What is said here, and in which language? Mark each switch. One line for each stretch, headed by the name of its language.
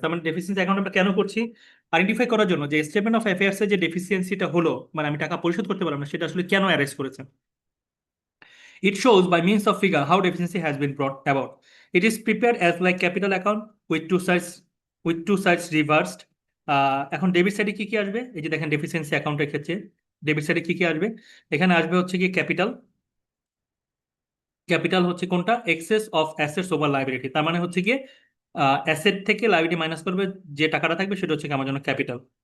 Bangla: তার মানে deficiency account আমরা কেন করছি? আইডেন্টিফাই করার জন্য যে স্টেটমেন্ট অফ অ্যাফেয়ার্সে যে ডেফিসিয়েন্সিটা হলো, মানে আমি টাকা পরিশোধ করতে পারলাম না, সেটা আসলে কেন অ্যারেস্ট করেছে।
English: It shows by means of figure how deficiency has been brought about. It is prepared as like capital account with two sides reversed.
Bangla: এখন ডেবিট সাইডে কি কি আসবে? এই যে দেখেন ডেফিসিয়েন্সি অ্যাকাউন্টের ক্ষেত্রে ডেবিট সাইডে কি কি আসবে? এখানে আসবে হচ্ছে কি ক্যাপিটাল। ক্যাপিটাল হচ্ছে কোনটা?
English: Excess of assets over liability.
Bangla: তার মানে হচ্ছে গিয়ে অ্যাসেট থেকে লাইবিলিটি মাইনাস করবে, যে টাকাটা থাকবে সেটা হচ্ছে কি আমার জন্য ক্যাপিটাল।